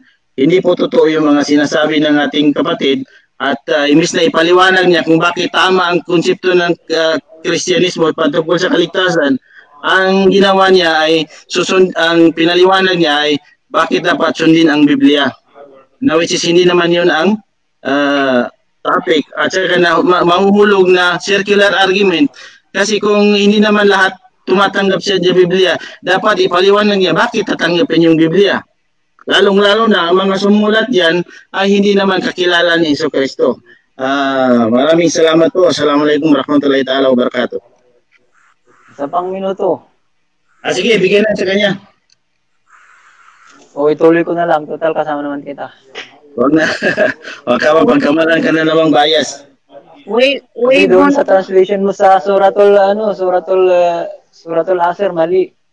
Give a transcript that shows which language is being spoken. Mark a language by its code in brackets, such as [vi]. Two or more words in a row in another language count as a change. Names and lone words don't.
[tl] Hindi po totoo yung mga sinasabi ng ating kapatid at imbis na ipaliwanag niya kung bakit tama ang konsepto ng Kristyanismo patungkol sa kaligtasan, ang ginawa niya ay ang pinaliwanag niya ay bakit dapat sundin ang Biblia. Na [en] which is [tl] hindi naman yun ang topic at saka na mahuhulog na [en] circular argument. [tl] Kasi kung hindi naman lahat tumatanggap siya sa Biblia, dapat ipaliwanag niya bakit tatanggapin yung Biblia. Lalong-lalo na ang mga sumulat diyan ay hindi naman kakilala ni Jesucristo. Maraming salamat po. [ar] السلام عليكم ورحمة الله تعالى وبركاته. [tl] Isa pang minuto. Sige, bigyan na sa kanya. O ituloy ko na lang. Total kasama naman kita. Huwag na. Huwag ka mapagkamalan ka na namang bias. Wait doon sa translation mo sa Suratul Asr, mali.